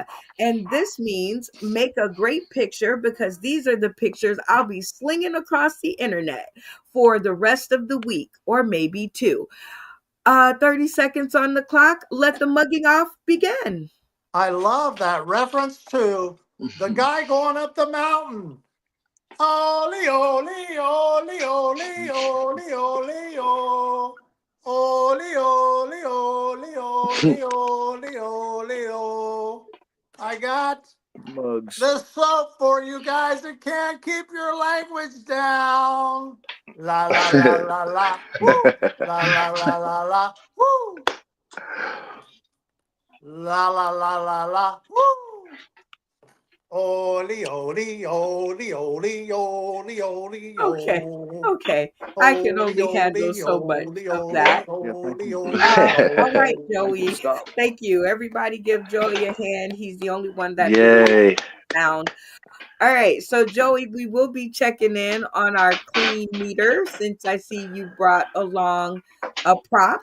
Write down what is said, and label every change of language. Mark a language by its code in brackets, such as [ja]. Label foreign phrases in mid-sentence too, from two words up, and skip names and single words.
[en] And this means make a great picture because these are the pictures I'll be slinging across the internet for the rest of the week or maybe two. 30 seconds on the clock. Let the mugging off begin. I love that reference to the guy going up the mountain. Oli, oli, oli, oli, oli, oli, oli. Oli, oli, oli, oli, oli, oli, oli. I got Mugs. the soap for you guys that can't keep your language down. La, la, la, la, la. Woo. La, la, la, la, la. Woo. La, la, la, la, la. Woo. Oli, oli, oli, oli, oli, oli, Okay. I can only handle so much of that. All right, Joey. Stop. Thank you. Everybody give Joey a hand. He's the only one that Yay. sound. All right, so Joey, we will be checking in on our clean meter since I see you brought along a prop.